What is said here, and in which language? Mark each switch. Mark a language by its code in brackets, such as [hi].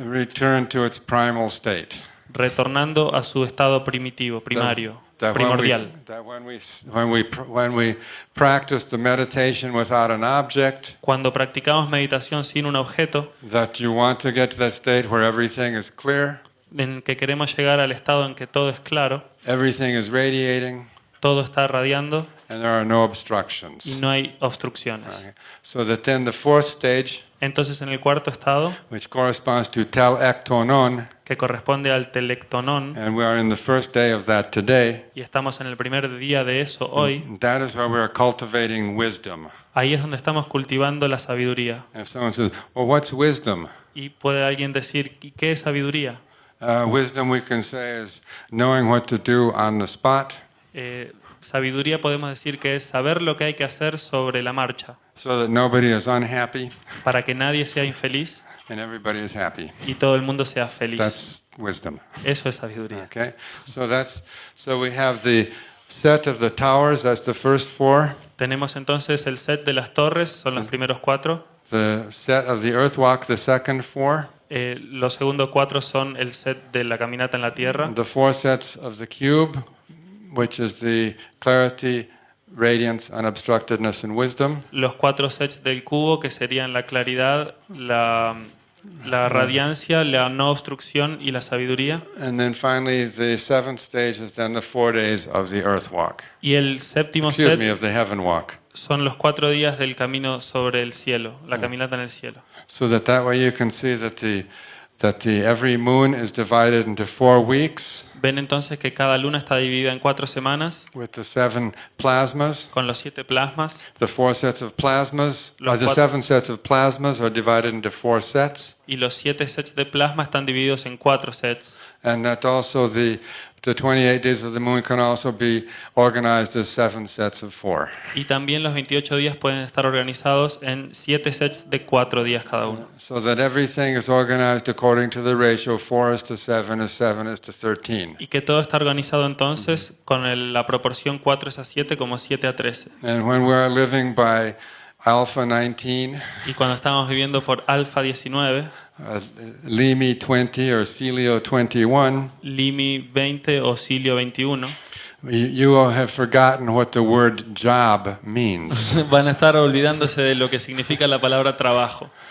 [en] return to its primal state. [es] retornando a su estado primitivo, primario, [en] That primordial. when we practice the meditation without an object, [es] Cuando practicamos meditación sin un objeto, [en] that you want to get to that state where everything is clear, [es] en que queremos llegar al estado en que todo es claro, [en] everything is radiating, [es] todo está radiando [en] and there are no [es] y [en] obstructions. [es] no hay obstrucciones. [en] Okay. So that then the fourth stage, [es] Entonces, en el cuarto estado, [en] which corresponds to tel-ektonon, [es] que corresponde al telectonón, [en] and we are in the first day of that today, [es] y estamos en el primer día de eso hoy, [en] that is where we are cultivating wisdom. [es] ahí es donde estamos cultivando la sabiduría. [en] If someone says, well, what's wisdom? [es] Y puede alguien decir, ¿y qué es sabiduría? [en] Wisdom, we can say, is knowing what to do on the spot, [es] Sabiduría podemos decir que es saber lo que hay que hacer sobre la marcha, [en] so that nobody is unhappy [es] para que nadie sea infeliz [en] and everybody is happy. [es] y todo el mundo sea feliz. [en] That's wisdom. [es] Eso es sabiduría. [en] Okay? So we have the set of the towers, that's the first 4. [es] Tenemos entonces el set de las torres, son los primeros 4. [en] The set of the earth walk, the second 4. [es] Los segundos 4 son el set de la caminata en la tierra. [en] The 4 sets of the cube, which is the clarity, radiance, unobstructedness, and wisdom. [es] Los 4 sets del cubo, que serían la claridad, la radiancia, la no obstrucción y la sabiduría. [en] And then finally, the 7th stage is then the 4 days of the earth walk. [es] Y el séptimo [en] Excuse me, [es] set [en] of the heaven walk. [es] son los 4 días del camino sobre el cielo, la caminata en el cielo. [en] So that way you can see that every moon is divided into 4 weeks. [es] Ven entonces que cada luna está dividida en 4 semanas, [en] With the 7 plasmas, [es] con los 7 plasmas, [en] the 4 sets of plasmas, [es] Los [en] the [es] cuat- [en] 7 sets of plasmas are divided into 4 sets, [es] y los 7 sets de plasma están divididos en 4 sets. [en] and that also the 28 days of the moon can also be organized as 7 sets of 4. [es] Y también los 28 días pueden estar organizados en 7 sets de 4 días cada uno. [en] So that everything is organized according to the ratio 4:7 is 7:13. [es] Y que todo está organizado entonces con la proporción 4:7 como 7:13. [en] And when we are living by Alpha 19, [es] Y cuando estamos viviendo por Alfa 19, [en] Limi 20 or Celio 21, [es] Limi 20 o Cilio 21, [en] you will have forgotten what the word job means. [es] van a estar olvidándose de lo que significa la palabra trabajo.